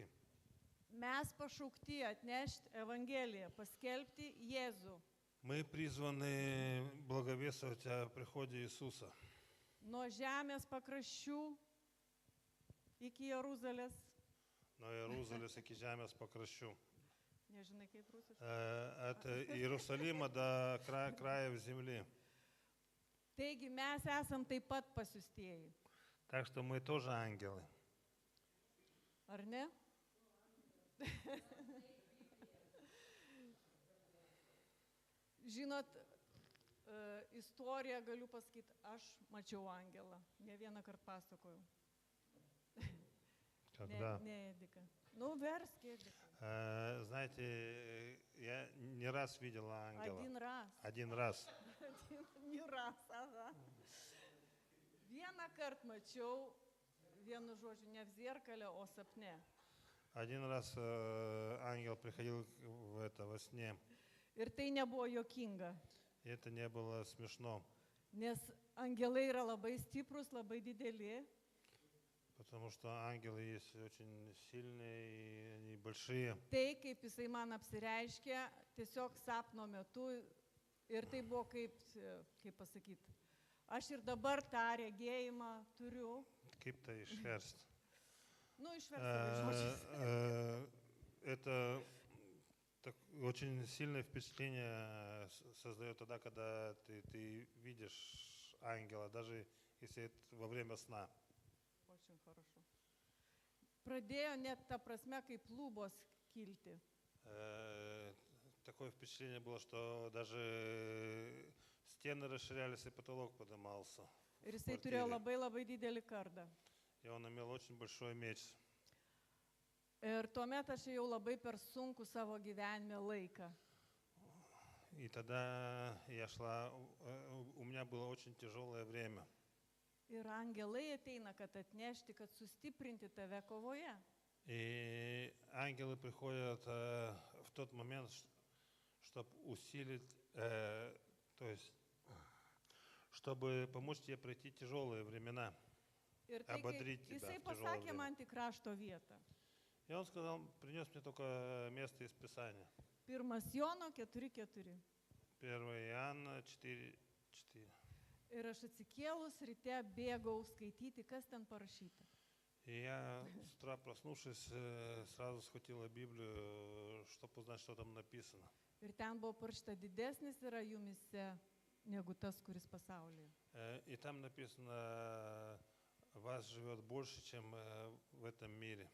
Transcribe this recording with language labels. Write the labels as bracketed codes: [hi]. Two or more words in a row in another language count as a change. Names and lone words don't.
[lt] Mes pašaukti atnešti Evangeliją, paskelbti Jėzų. [ru] Мы призваны благовествовать о приходе Иисуса. [lt] Nuo žemės pakraščių iki Jeruzalės. [ru] Но Иерусалим [lt] iki žemės pakraščių. Nežinai, kaip rusiškai. [ru] От Иерусалима до краев земли. [lt] Taigi mes esam taip pat pasiųstieji. [ru] Так что мы тоже ангелы. [lt] Ar ne? Žinot, istoriją galiu pasakyti, aš mačiau angelą. Ne vieną kartą pasakojau. [ru] Когда? [lt] Ne, Edika. Versk, Edika. [ru] Знаете, я не раз видела ангела. Один раз. Один раз. Не раз, [lt] aha. Vieną kartą mačiau, vienu žodžiu, ne [ru] в зеркале, [lt] o sapne. [ru] Один раз ангел приходил во сне. [lt] Ir tai nebuvo juokinga. [ru] И это не было смешно. [lt] Nes angelai yra labai stiprus, labai dideli. [ru] Потому что ангелы есть очень сильные и они большие. [lt] Tai, kaip jisai man apsireiškė, tiesiog sapno metu. Ir tai buvo kaip pasakyti. Aš ir dabar tą regėjimą turiu. Kaip tai išverst? Išverst žodžiais. [ru] Это очень сильное впечатление создает тогда, когда ты видишь ангела, даже если это во время сна. Очень хорошо. [lt] Pradėjo net ta prasme, kaip lubos kilti. [ru] Такое впечатление было, что даже стены расширялись и потолок поднимался. [lt] Ir jisai turėjo labai didelį kardą. [ru] И он имел очень большой меч. [lt] Ir tuomet aš jau labai per sunku savo gyvenime laiką. [ru] И тогда я шла, у меня было очень тяжелое время. [lt] Ir angelai ateina, kad atnešti, kad sustiprinti tave kovoje. [ru] И ангелы приходят в тот момент, чтобы усилить, то есть, чтобы помочь тебе пройти тяжелые времена, ободрить тебя в [lt] Jisai [ru] тяжелое [lt] pasakė man [ru] время. [lt] tik rašto vietą. [ru] И он сказал, принес мне только место из Писания. [lt] 1 Jono 4:4. [ru] 1 Иоанна 4:4. [lt] Ir aš atsikėlus ryte bėgau skaityti, kas ten parašyta. [ru] И я с утра, проснувшись, сразу схватила Библию, чтобы узнать, что там написано. [lt] Ir ten buvo parašyta, didesnis yra jumise negu tas, kuris pasaulyje. [ru] И там написано, вас живет больше, чем в этом мире.